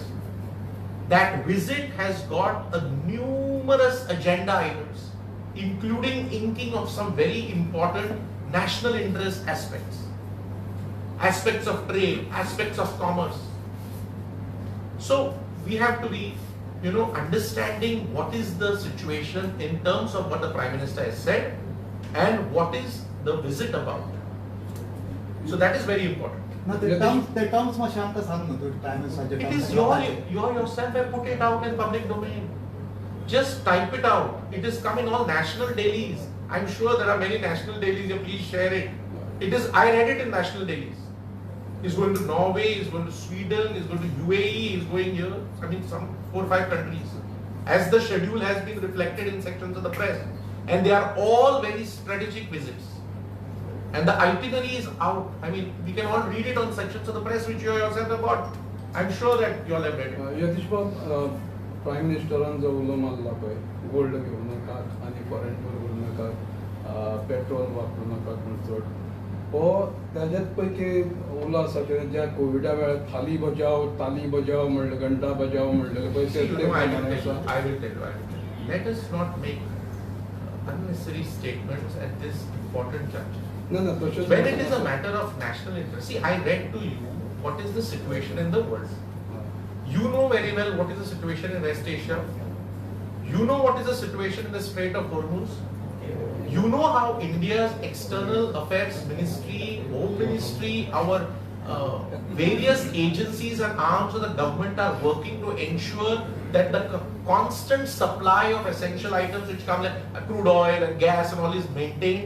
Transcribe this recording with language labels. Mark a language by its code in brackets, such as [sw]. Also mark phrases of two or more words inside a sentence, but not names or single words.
[en] That visit has got a numerous agenda items, including inking of some very important national interest aspects of trade, aspects of commerce. So we have to be understanding what is the situation in terms of what the Prime Minister has said and what is the visit about. So that is very important. No, the terms [kok] मातशे आमकां सांग न्हू तूं [en] Prime Minister [kok] चे [en] It is you yourself have put it out in public domain. Just type it out. It is come in all national dailies. I'm sure there are many national dailies. Please share it. I read it in national dailies. He's going to Norway, he's going to Sweden, he's going to UAE, he's going here. I mean, some 4 or 5 countries. As the schedule has been reflected in sections of the press. And they are all very strategic visits. And the itinerary is out. I mean, we can all read it on sections of the press which you yourself have got. I'm sure that you all have read it. [kok] यतीश बाब, प्रायम मिनिस्टरान जो उलो मारला पळय, गोल्ड घेवं नाकात आनी [en] foreign tour [kok] करूं नाकात, पेट्रोल वापरूं नाकात म्हूण चड. हो ताजेच पैकी उलो आसा की ज्या कोविडा वेळार [hi] थाली बजाव, ताली बजाव [kok] म्हणले, [hi] घंटा बजाव [kok] म्हणलेले पळय [en] See, [kok] ते [en] I will tell you. Let us not make unnecessary statements at this important juncture. [kok] ना ना तशें [en] When it is a matter of national interest, see, I read to you what is the situation in the world. You know very well what is the situation in West Asia. You know what is the situation in the Strait of Hormuz. You know how India's external affairs ministry, home ministry, our various agencies and arms of the government are working to ensure that the constant supply of essential items which come like crude oil and gas and all is maintained.